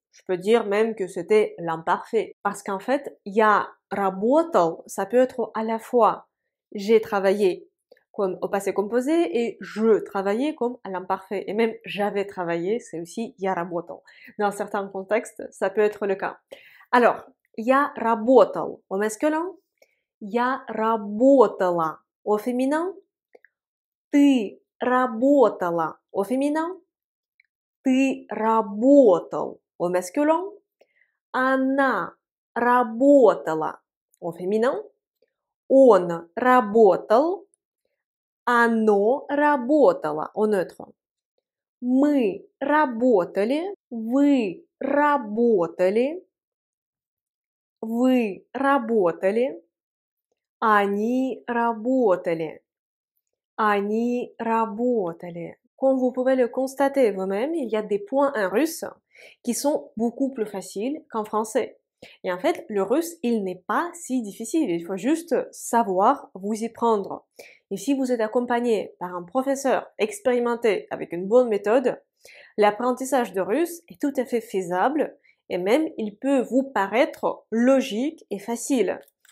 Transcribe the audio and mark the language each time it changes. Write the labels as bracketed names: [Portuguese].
[French] Je peux dire même que c'était l'imparfait. Parce qu'en fait, [Russian] я работал, [French] ça peut être à la fois j'ai travaillé comme au passé composé et je travaillais comme à l'imparfait. Et même j'avais travaillé, c'est aussi [Russian] я работал. [French] Dans certains contextes, ça peut être le cas. [Russian] Alors, я работал [French] au masculin, [Russian] я работала [French] au féminin, [Russian] ты работала au féminin, ты работал au masculin, она работала au féminin, он работал, оно работало [French] au neutre. [Russian] Мы работали, вы работали, вы работали, они работали, они работали. [French] Comme vous pouvez le constater vous-même, il y a des points en russe qui sont beaucoup plus faciles qu'en français. Et en fait, le russe, il n'est pas si difficile. Il faut juste savoir vous y prendre. Et si vous êtes accompagné par un professeur expérimenté avec une bonne méthode, l'apprentissage de russe est tout à fait faisable et même il peut vous paraître logique et facile.